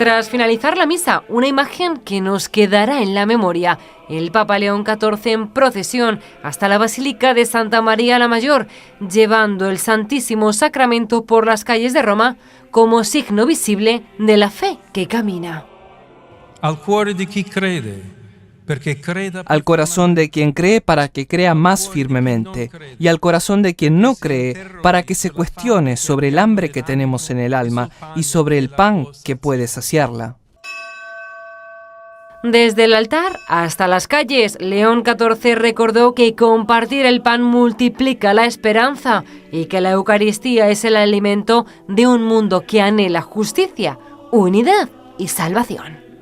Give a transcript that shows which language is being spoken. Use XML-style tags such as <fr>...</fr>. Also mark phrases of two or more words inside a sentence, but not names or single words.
<es>Tras finalizar la misa, una imagen que nos quedará en la memoria: el Papa León XIV en procesión hasta la Basílica de Santa María la Mayor, llevando el Santísimo Sacramento por las calles de Roma como signo visible de la fe que camina.</es> <it>Al cuore di chi crede, perché creda.</it> <es>Al corazón de quien cree para que crea más firmemente, y al corazón de quien no cree para que se cuestione sobre el hambre que tenemos en el alma y sobre el pan que puede saciarla. Desde el altar hasta las calles, León XIV recordó que compartir el pan multiplica la esperanza y que la Eucaristía es el alimento de un mundo que anhela justicia, unidad y salvación.</es>